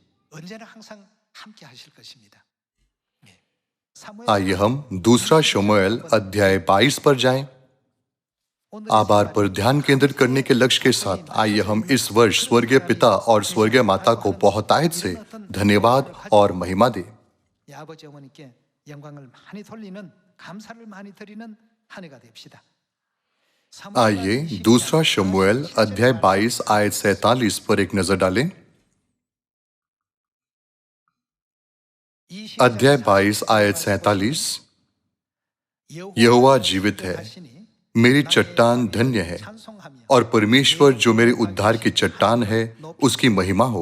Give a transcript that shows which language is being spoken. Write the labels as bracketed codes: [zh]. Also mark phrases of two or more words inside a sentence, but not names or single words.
[hi] आइए हम दूसरा शमूएल अध्याय 22 पर जाएं। आभार पर ध्यान केंद्रित करने के लक्ष्य के साथ आइए हम इस वर्ष स्वर्गीय पिता और स्वर्गीय माता को बहुतायत से धन्यवाद और महिमा दें। [ko] 아버지 어머니께 영광을 많이 돌리는 감사를 많이 드리는 한 해가 됩시다. [hi] आइए दूसरा शमूएल अध्याय 22 आयत 47 पर एक नजर डालें। अध्याय 22 आयत 47। यहोवा जीवित है, मेरी चट्टान धन्य है, और परमेश्वर जो मेरे उद्धार की चट्टान है उसकी महिमा हो।